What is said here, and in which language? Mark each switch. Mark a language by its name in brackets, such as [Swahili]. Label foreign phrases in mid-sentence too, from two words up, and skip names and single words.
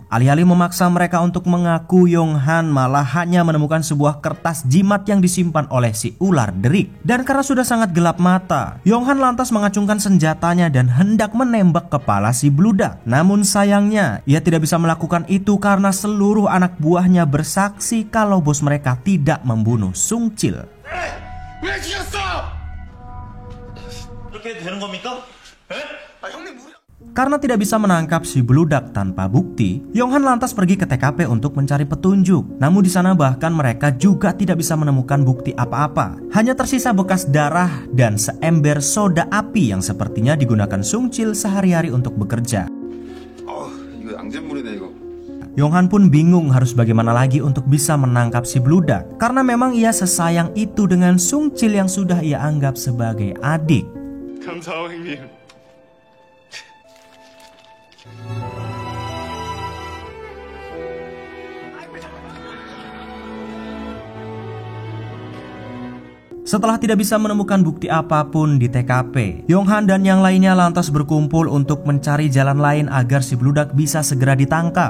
[Indonesian] Alih-alih memaksa mereka untuk mengaku, Yonghan malah hanya menemukan sebuah kertas jimat yang disimpan oleh si ular derik. Dan karena sudah sangat gelap mata, Yonghan lantas mengacungkan senjatanya dan hendak menembak kepala si beludak. Namun sayangnya, ia tidak bisa melakukan itu karena seluruh anak buahnya bersaksi kalau bos mereka tidak membunuh Sung Chil. [Korean] 왜 죽였어? 이렇게 되는 겁니까? 형님 우리... [Indonesian] Karena tidak bisa menangkap si beludak tanpa bukti, Yonghan lantas pergi ke TKP untuk mencari petunjuk. Namun di sana bahkan mereka juga tidak bisa menemukan bukti apa-apa. Hanya tersisa bekas darah dan seember soda api yang sepertinya digunakan Sung Chil sehari-hari untuk bekerja. [Korean] 이거 양잿물이네 이거. [Indonesian] Yonghan pun bingung harus bagaimana lagi untuk bisa menangkap si beludak, karena memang ia sesayang itu dengan Sung Chil yang sudah ia anggap sebagai adik. [Korean] 감사해요 형님. [Indonesian] Setelah tidak bisa menemukan bukti apapun di TKP, Yonghan dan yang lainnya lantas berkumpul untuk mencari jalan lain agar si beludak bisa segera ditangkap.